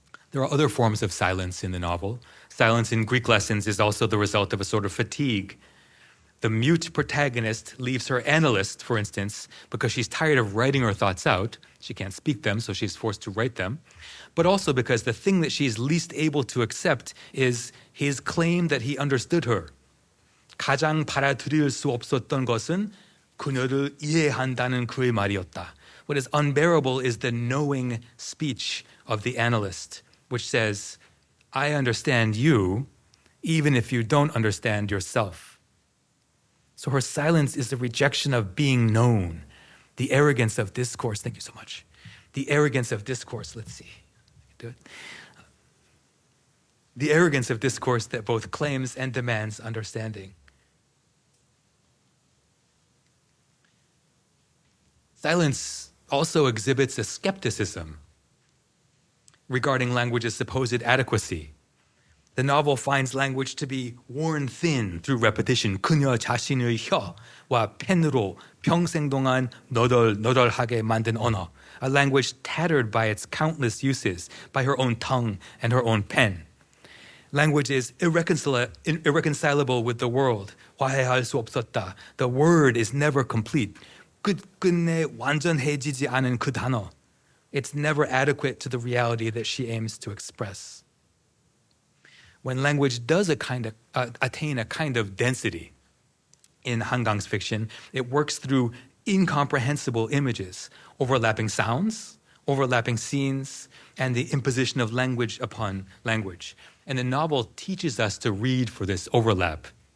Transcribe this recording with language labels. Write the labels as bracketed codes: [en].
[en] There are other forms of silence in the novel. Silence in Greek lessons is also the result of a sort of fatigue. The mute protagonist leaves her analyst, for instance, because she's tired of writing her thoughts out. She can't speak them, so she's forced to write them. But also because the thing that she's least able to accept is his claim that he understood her. [ko] 가장 받아들일 수 없었던 것은 그녀를 이해한다는 그의 말이었다. [en] What is unbearable is the knowing speech of the analyst, which says, I understand you, even if you don't understand yourself. So her silence is the rejection of being known, the arrogance of discourse. Thank you so much. The arrogance of discourse. Let's see. Do it. The arrogance of discourse that both claims and demands understanding. Silence also exhibits a skepticism regarding language's supposed adequacy. The novel finds language to be worn thin through repetition. [ko] 그녀 자신의 혀와 펜으로 평생 동안 너덜너덜하게 만든 언어. [en] A language tattered by its countless uses, by her own tongue and her own pen. Language is irreconcilable with the world. [ko] 화해할 수 없었다. [en] The word is never complete. [ko] 끝끝내 완전해지지 않은 그 단어. [en] It's never adequate to the reality that she aims to express. When language does attain a kind of density in Han Kang's fiction, it works through incomprehensible images, overlapping sounds, overlapping scenes, and the imposition of language upon language. And the novel teaches us to read for this overlap.